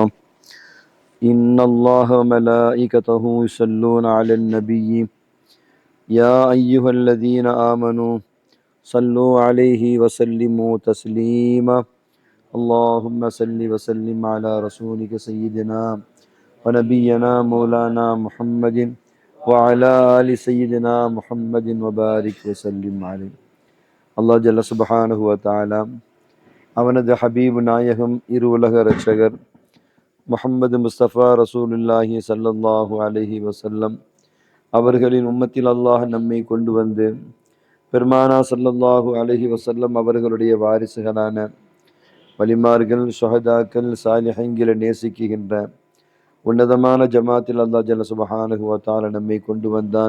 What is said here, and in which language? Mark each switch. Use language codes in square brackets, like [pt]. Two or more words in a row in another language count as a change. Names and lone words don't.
[ar] إن الله وملائكته يصلون على النبي يا أيها الذين آمنوا صلوا عليه وسلموا تسليما اللهم صل وسلم على رسولك سيدنا ونبينا مولانا محمد وعلى آل سيدنا محمد وبارك وسلم عليه. [ta] அல்லாஹ் [ar] جل سبحانه وتعالى [ta] அவனது ஹபீப் நாயகம் இரு உலக இரட்சகர் முஹம்மது முஸ்தபா [ar] رسول الله صلى الله عليه وسلم [ta] அவர்களின் உம்மத்தில் அல்லாஹ் நம்மை கொண்டு வந்து பெருமானா [ar] صلى الله عليه وسلم [ta] அவர்களுடைய வாரிசுகளான வலிமார்கள், ஷஹதாக்கள், சாலிஹீன்களை நேசிக்கின்ற உன்னதமான ஜமாத்தில் அல்லாஹ் [ar] جل سبحانه وتعالى [ta] நம்மை கொண்டு வந்தான்.